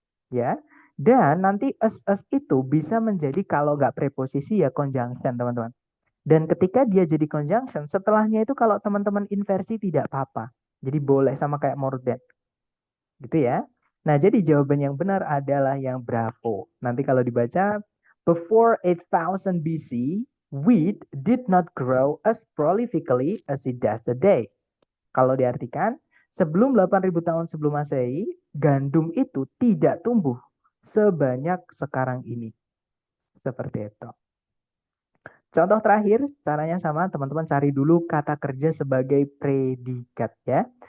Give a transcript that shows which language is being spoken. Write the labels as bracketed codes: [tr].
[id] Ya, dan nanti us itu bisa menjadi kalau nggak preposisi ya conjunction, teman-teman. Dan ketika dia jadi conjunction, setelahnya itu kalau teman-teman inversi tidak apa-apa. Jadi boleh sama kayak more than. Gitu ya. Nah, jadi jawaban yang benar adalah yang bravo. Nanti kalau dibaca, [en] before 8000 BC, wheat did not grow as prolifically as it does today. [id] Kalau diartikan, sebelum 8000 tahun sebelum Masehi, gandum itu tidak tumbuh sebanyak sekarang ini. Seperti itu. Contoh terakhir, caranya sama, teman-teman cari dulu kata kerja sebagai predikat ya.